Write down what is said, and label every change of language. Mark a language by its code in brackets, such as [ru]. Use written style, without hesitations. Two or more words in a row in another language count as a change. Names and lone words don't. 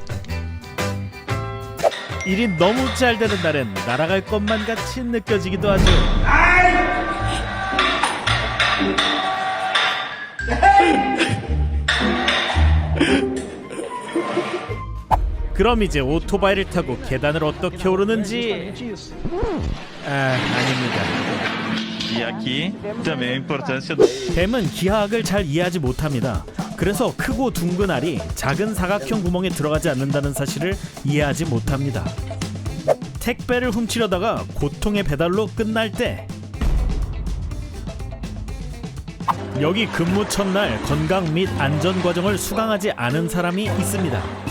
[ko] 일이 너무 잘 되는 날엔 날아갈 것만 같이 느껴지기도 하죠. 그럼 이제 오토바이를 타고 계단을 어떻게 오르는지 아닙니다. [pt] E aqui também a importância [ko] 뱀은 기하학을 잘 이해하지 못합니다. 그래서 크고 둥근 알이 작은 사각형 구멍에 들어가지 않는다는 사실을 이해하지 못합니다. 택배를 훔치려다가 고통의 배달로 끝날 때, 여기 근무 첫날 건강 및 안전 과정을 수강하지 않은 사람이 있습니다.